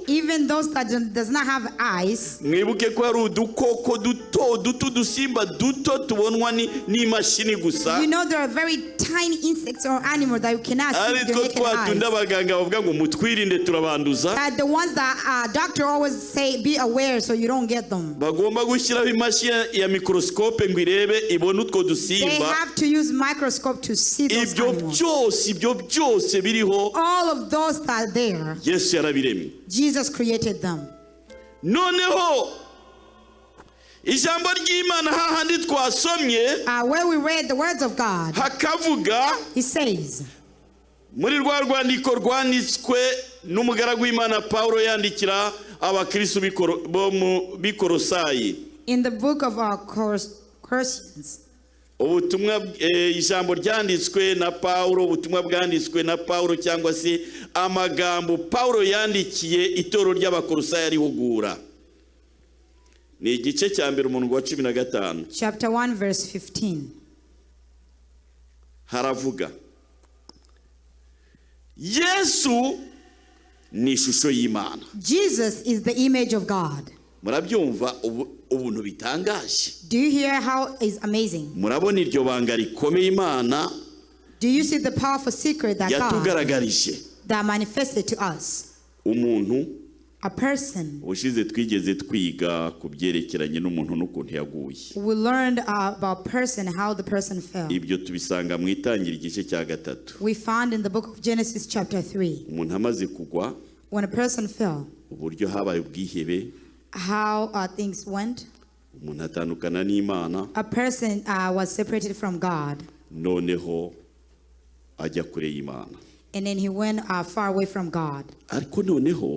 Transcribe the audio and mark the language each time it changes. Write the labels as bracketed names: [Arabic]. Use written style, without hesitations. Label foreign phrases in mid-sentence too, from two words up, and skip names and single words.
[English] even those that does not have eyes. [Kinyarwanda] Mwibuke ko hari udukoko duto dusimba duto tubonwa n'imashini gusa, [English] You know there are very tiny insects or animals that you cannot see [Kinyarwanda] ari [English] with your two naked [Kinyarwanda] twa tundi [English] eyes. [Kinyarwanda] abaganga bavuga ngo mutwirinde turabanduza. [English] The ones that doctor always say be aware so you don't get them. [Kinyarwanda] Bagomba gushyiraho imashini ya mikroscope ngo irebe ibone utwo [English] They [Kinyarwanda] dusimba. [English] have to use microscope to see those [Kinyarwanda] Ibyo [English] animals. [Kinyarwanda] byose biriho [English] All of those that are there, [Kinyarwanda] Yesu yarabiremye. [English] Jesus created them. [Kinyarwanda] Noneho ijambo ry'Imana hahandi twasomye [English] Where we read the words of God, [Kinyarwanda] hakavuga [English] he says, [Kinyarwanda] muri rwa rwandiko rwanditswe n'umugaragu w'Imana Paulo yandikira abakristo b'i Kolosayi, [English] in the book of our Colossians, [Kinyarwanda] ubutumwa ijambo ryanditswe na Paulo, ubutumwa bwanditswe na Paulo cyangwa se amagambo Paulo yandikiye itoro ry'abakolosayi arihugura, ni igice cya mbere umurongo wa 15. [English] chapter 1 verse 15. [Kinyarwanda] Haravuga Yesu ni ishusho y'Imana. [English] Jesus is the image of God. [Kinyarwanda] Murabyumva ubuntu bitangaje? [English] Do you hear how it's amazing? [Kinyarwanda] Murabona iryo banga rikomeye Imana [English] Do you see the powerful secret that God [Kinyarwanda] yatugaragarije? [English] that manifested to us? [Kinyarwanda] Umuntu [English] A person. [Kinyarwanda] Ubushize twigeze twiga kubyerekeranye n'umuntu n'ukuntu yaguye. [English] We learned about person, how the person fell. [Kinyarwanda] Ibyo tubisanga mu itangira igice cya 3. [English] We found in the book of Genesis chapter 3. [Kinyarwanda] Umuntu amaze kugwa, [English] when a person fell, [Kinyarwanda] uburyo habaye ubwihebe, [English] how things went. [Kinyarwanda] Umuntu atandukana n'Imana. [English] A person was separated from God. [Kinyarwanda] Noneho ajya kure y'Imana. [English] And then he went far away from God. [Kinyarwanda] Ariko noneho,